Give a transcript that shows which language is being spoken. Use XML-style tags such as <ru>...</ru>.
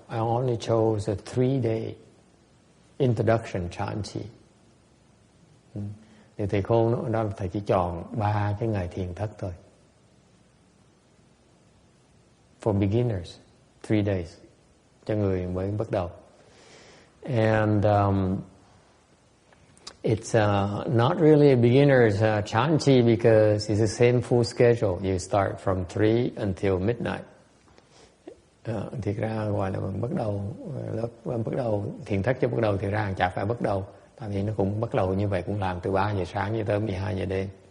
<en>I only chose a 3-day introduction Chanchi.</en> <vi>Thì thầy khôn đó, thầy chỉ chọn 3 cái ngày thiền thất thôi.</vi> <en>For beginners, 3 days,</en> <vi>cho người mới bắt đầu.</vi> <en>And It's not really a beginner's chanchi because it's the same full schedule. You start from 3 until midnight.</en> <vi>Thiệt ra gọi là bắt đầu bắt đầu thiền thất cho bắt đầu, thiệt ra chả phải bắt đầu, tại vì nó cũng bắt đầu như vậy, cũng làm từ 3 giờ sáng cho tới 12 giờ đêm.</vi>